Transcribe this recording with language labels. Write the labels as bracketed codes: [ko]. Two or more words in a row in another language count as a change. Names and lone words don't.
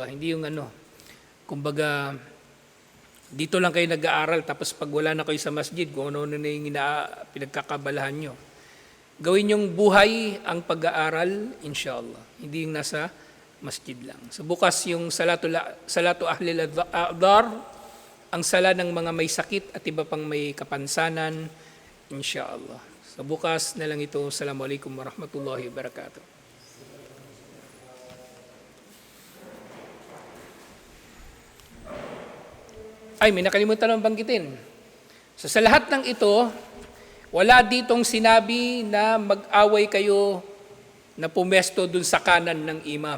[tl] Hindi yung kumbaga, dito lang kayo nag-aaral, tapos pag wala na kayo sa masjid, kung ano na yung pinagkakabalahan nyo. Gawin yung buhay ang pag-aaral, inshallah. Hindi yung nasa masjid lang. So bukas yung [ar] salatu ahlil adhar, [tl] ang sala ng mga may sakit at iba pang may kapansanan, inshallah. So bukas na lang ito. [ar] Assalamualaikum warahmatullahi wabarakatuh. [tl] Ay, may nakalimutan naman banggitin. So sa lahat ng ito, wala ditong sinabi na mag-away kayo na pumesto dun sa kanan ng imam.